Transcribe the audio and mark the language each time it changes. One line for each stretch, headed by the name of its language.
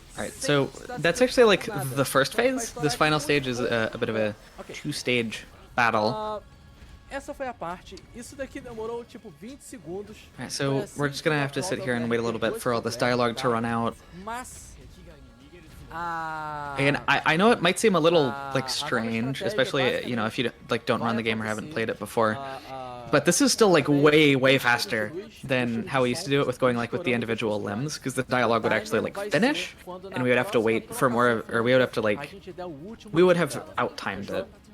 English: Alright, so that's actually like the first phase. This final stage is a bit of a 2-stage battle.
Portuguese: Essa foi a parte. Isso daqui demorou tipo 20 segundos.
English: Alright, so we're just gonna have to sit here and wait a little bit for all this dialogue to run out.
Portuguese: Mas
English: And I know it might seem a little like strange, especially you know if you like don't run the game or haven't played it before, but this is still like way faster than how we used to do it with going like with the individual limbs, because the dialogue would actually like finish, and we would have to wait for more, or we would have to like we would have out-timed it.